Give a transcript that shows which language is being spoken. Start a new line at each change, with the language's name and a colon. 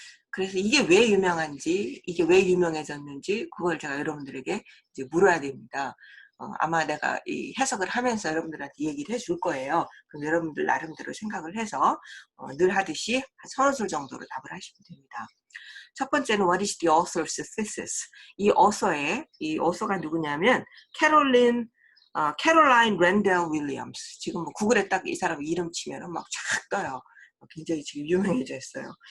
Korean: 그래서 이게 왜 유명한지, 이게 왜 유명해졌는지 그걸 제가 여러분들에게 이제 물어야 됩니다. 아마 내가 이 해석을 하면서 여러분들한테 얘기를 해줄 거예요. 그럼 여러분들 나름대로 생각을 해서 늘 하듯이 한 서너 줄 정도로 답을 하시면 됩니다. 첫 번째는
English: What is the author's thesis?
Korean: 이 어서가 누구냐면 캐롤라인 랜델 윌리엄스. 지금 뭐 구글에 딱 이 사람 이름 치면은 막 쫙 떠요. 굉장히 지금 유명해져 있어요.